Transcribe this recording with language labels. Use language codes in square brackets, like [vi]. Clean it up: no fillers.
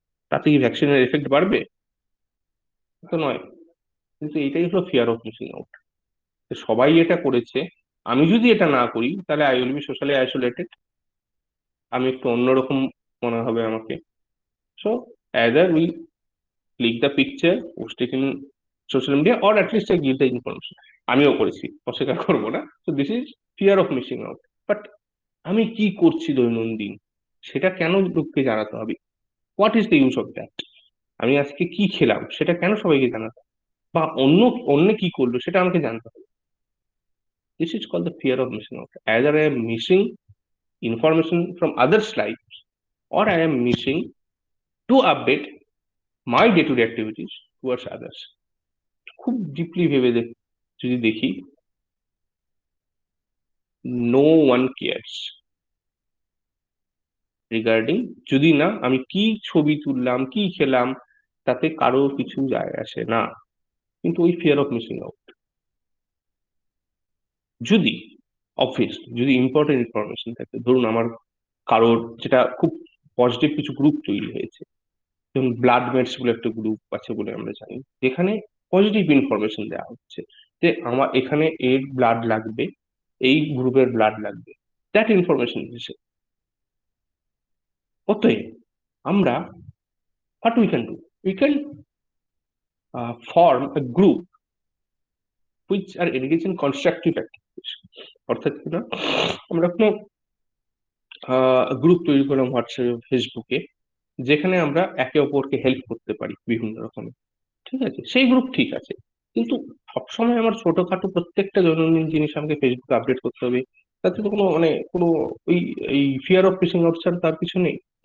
[bn] তাতে কি ভ্যাকসিনের এফেক্ট বাড়বে? তো নয়। কিন্তু এটাই হলো ফিয়ার অফ মিসিং আউট। সবাই এটা করেছে, আমি যদি এটা না করি তাহলে [en] I will be socially isolated, [bn] আমি একটু অন্যরকম মনে হবে আমাকে। [en] So either we click the picture, post it in social media, or at least I give the information. [bn] আমিও করেছি, অস্বীকার করবো না। তো [en] This is fear of missing out. [bn] But আমি কি করছি দৈনন্দিন, সেটা কেন লোককে জানাতে হবে? [en] What is the use of that? [bn] আমি আজকে কি খেলাম সেটা কেন সবাইকে জানাতে হবে? বা অন্য কি করলো সেটা আমাকে জানতে হবে। [en] This is called the fear of missing out. Either I am missing information from others' lives, or I am missing to update my day-to-day activities towards others. [bn] খুব ডিপলি ভেবে যদি দেখি, [en] no one cares [bn] রিগার্ডিং, যদি না আমি কি ছবি তুললাম, কি খেলাম, তাতে কারো কিছু যায় আসে না। কিন্তু ওই ফিয়ার অফ মিসিং আউট, যদি যদি ইম্পর্টেন্ট ইনফরমেশন থাকে, ধরুন আমার কারোর যেটা খুব পজিটিভ কিছু গ্রুপ তৈরি হয়েছে, যেমন ব্লাড মেটস বলে একটা গ্রুপ আছে বলে আমরা জানি, যেখানে পজিটিভ ইনফরমেশন দেওয়া হচ্ছে যে আমার এখানে এর ব্লাড লাগবে, এই গ্রুপের ব্লাড লাগবে, দ্যাট ইনফরমেশন দিচ্ছে। অতএব আমরা [en] what we can do, we can form a group which are engaged in constructive activities. [bn] অর্থাৎ কি না, আমরা কোনো গ্রুপ তৈরি করলাম হোয়াটসঅ্যাপে, ফেসবুকে, যেখানে আমরা একে অপরকে হেল্প করতে পারি বিভিন্ন রকমের, ঠিক আছে, সেই গ্রুপ ঠিক আছে। কিন্তু সবসময় আমার ছোটখাটো প্রত্যেকটা দৈনন্দিন জিনিস আমাকে ফেসবুকে আপডেট করতে হবে, তাতে তো কোনো কোনো ওই এই ফিয়ার অফ মিসিং আউট ছাড়া তার কিছু নেই।